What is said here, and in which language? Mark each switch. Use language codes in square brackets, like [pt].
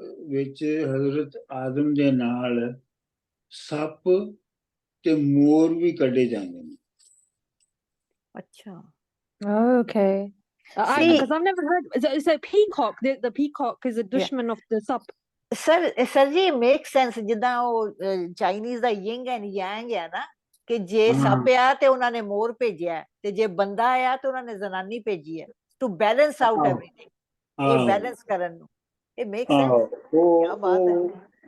[pa] ਵਿੱਚ हजरत आदम ਦੇ ਨਾਲ ਸੱਪ ਤੇ ਮੋਰ ਵੀ ਕੱਢੇ ਜਾਂਦੇ ਨੇ। ਅੱਛਾ, [en] okay. Because I've never heard. It's a peacock. The peacock is a dushman of the sap. [pa] Sir ਜੀ [en] Make sense. [pa] ਜਿੱਦਾਂ ਉਹ ਚਾਈਨੀਜ਼ ਦਾ ਯਿੰਗ ਐਂਡ ਯੈਂਗ ਹੈ ਨਾ, ਕਿ ਜੇ ਸੱਪ ਆ ਤੇ ਉਹਨਾਂ ਨੇ ਮੋਰ ਭੇਜਿਆ, ਤੇ ਜੇ ਬੰਦਾ ਆ ਤੇ ਉਹਨਾਂ ਨੇ ਜ਼ਨਾਨੀ ਭੇਜੀ ਹੈ, [en] to balance out everything, [pa] ਇਹ ਬੈਲੈਂਸ ਕਰਨ ਨੂੰ। ਇਹ [en] Make sense. [pa] ਕੀ ਬਾਤ ਹੈ।